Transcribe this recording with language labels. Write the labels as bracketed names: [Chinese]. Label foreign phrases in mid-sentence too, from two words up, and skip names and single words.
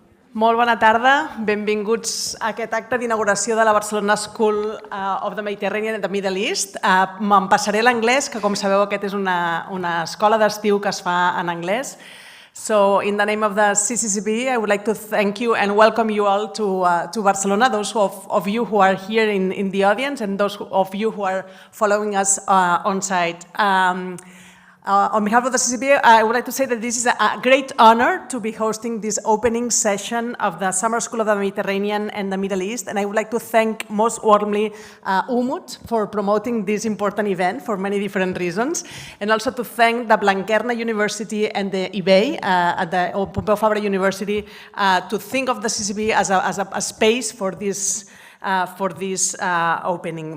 [Catalan] Molt bona tarda, benvinguts a aquest acte d'inauguració de la Barcelona School of the Mediterranean and the Middle East. Me'n passaré l'anglès, que com sabeu aquest és una escola d'estiu que es fa en anglès. [English] So, in the name of the CCCB, I would like to thank you and welcome you all to Barcelona, those of you who are here in the audience and those of you who are following us on site. On behalf of the CCCB, I would like to say that this is a great honor to be hosting this opening session of the Summer School of the Mediterranean and the Middle East, and I would like to thank most warmly Umut for promoting this important event for many different reasons, and also to thank the Blanquerna University and the IBEI at the Pompeu Fabra University to think of the CCCB as a space for this opening.